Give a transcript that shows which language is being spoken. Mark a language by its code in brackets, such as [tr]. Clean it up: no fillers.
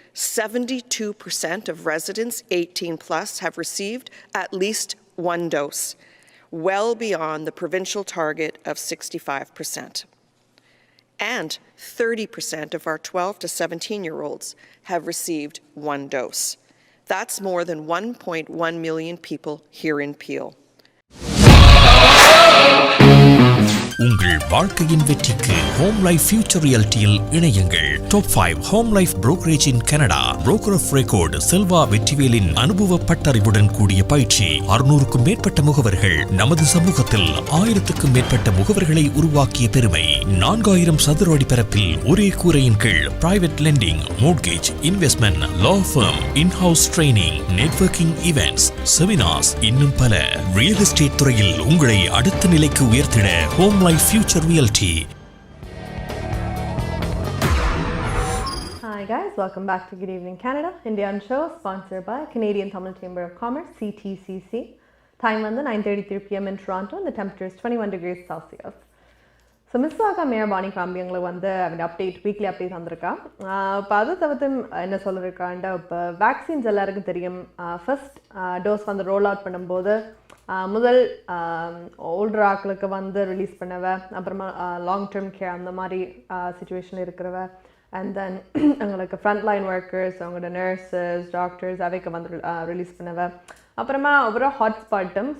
[en] 72% of residents 18 plus have received at least one dose, well beyond the provincial target of 65%. And 30% of our 12 to 17-year-olds have received one dose. That's more than 1.1 million people here in Peel. [ta] உங்கள் வாழ்க்கையின் வெற்றிக்கு home life future ரியாலிட்டியில் இணையுங்கள். Top 5 home life brokerage in Canada. Broker of record Selva வெற்றிவேலின் அனுபவ பட்டறிவுடன் கூடிய பயிற்சி. 600க்கும் மேற்பட்ட முகவர்கள் நமது சமூகத்தில் 1000க்கும் மேற்பட்ட முகவர்களை உருவாக்கிய பெருமை. 4000 சதுர அடி பரப்பில் ஒரே கூரையின் கீழ் பிரைவேட் லெண்டிங், மோர்ட்கேஜ், இன்வெஸ்ட்மெண்ட், லா firm, in-house training, networking events, seminars, இன்னும் பல. ரியல் எஸ்டேட் துறையில் உங்களை அடுத்த நிலைக்கு உயர்த்திட home life future reality. [en] Hi guys, welcome back to Good Evening Canada, Indian show sponsored by Canadian Tamil Chamber of Commerce, CTCC. Time on the 9:33 p.m. in Toronto and the temperature is 21 degrees Celsius. [ta] So Mississauga Mayor Bonnie Crombie எங்களை வந்து update weekly update வந்திருக்கா. இப்போ அதை தவிர்த்து என்ன சொல்லியிருக்காண்டா, இப்போ vaccines எல்லாருக்கும் தெரியும். ஃபர்ஸ்ட் டோஸ் வந்து ரோல் அவுட் பண்ணும்போது முதல் ஓல்டர் ஆக்களுக்கு வந்து ரிலீஸ் பண்ணவ, அப்புறமா லாங் டேர்ம் கேர் அந்த மாதிரி சுச்சுவேஷனில் இருக்கிறவ, அண்ட் தென் எங்களுக்கு ஃப்ரண்ட் லைன் ஒர்க்கர்ஸ், அவங்களோட நர்சஸ், டாக்டர்ஸ் அவைக்கு வந்து ரிலீஸ் பண்ணவ, அப்புறமா ஒவ்வொரு ஹாட்ஸ்பாட்டும்.